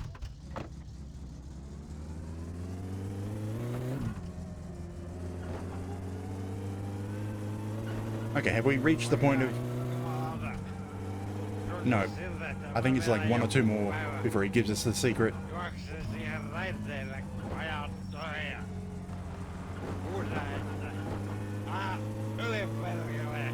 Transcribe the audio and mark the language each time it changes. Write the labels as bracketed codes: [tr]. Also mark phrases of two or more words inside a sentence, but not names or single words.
[en] Okay, have we reached the point of... No. I think it's like 1 or 2 more before he gives us the secret. [fi] Juokse siihen raiteille, kun ajat toria. Huuda, että... yliperkele!